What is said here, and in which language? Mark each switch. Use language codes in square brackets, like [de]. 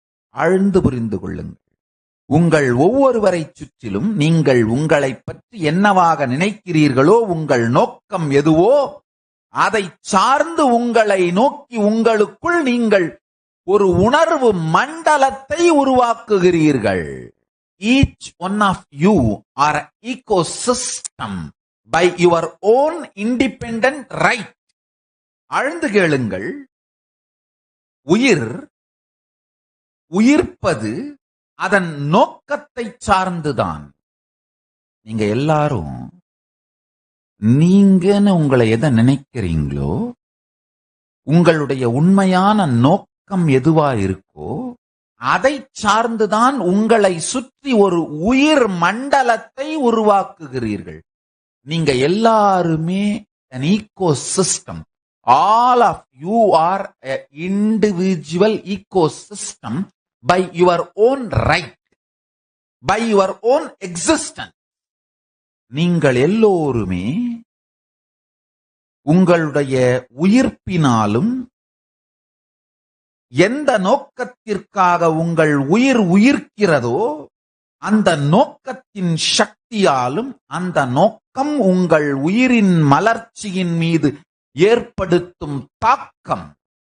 [ta] ஆழ்ந்து புரிந்து கொள்ளுங்கள். உங்கள் ஒவ்வொருவரை சுற்றிலும் நீங்கள் உங்களை பற்றி என்னவாக நினைக்கிறீர்களோ, உங்கள் நோக்கம் எதுவோ, அதை சார்ந்து உங்களை நோக்கி உங்களுக்குள் நீங்கள் ஒரு உணர்வு மண்டலத்தை உருவாக்குகிறீர்கள். [en] Each one of you are an ecosystem by your own independent right. [ta] ஆழ்ந்து கேளுங்கள். உயிர் உயிர்ப்பது அதன் நோக்கத்தை சார்ந்துதான். நீங்க எல்லாரும் நீங்கன்னு உங்களை எதை நினைக்கிறீங்களோ, உங்களுடைய உண்மையான நோக்கம் எதுவா இருக்கோ, அதை சார்ந்துதான் உங்களை சுற்றி ஒரு உயிர் மண்டலத்தை உருவாக்குகிறீர்கள். நீங்க எல்லாருமே [en] an ecosystem. All of you are an individual ecosystem by your own right, by your own existence. [ta] நீங்கள் எல்லோருமே உங்களுடைய உயிர்ப்பினாலும் எந்த நோக்கத்திற்காக உங்கள் உயிர் உயிர்க்கிறதோ அந்த நோக்கத்தின் சக்தியாலும் அந்த நோக்கம் உங்கள் உயிரின் மலர்ச்சியின் மீது ஏற்படுத்தும் தாக்கம்.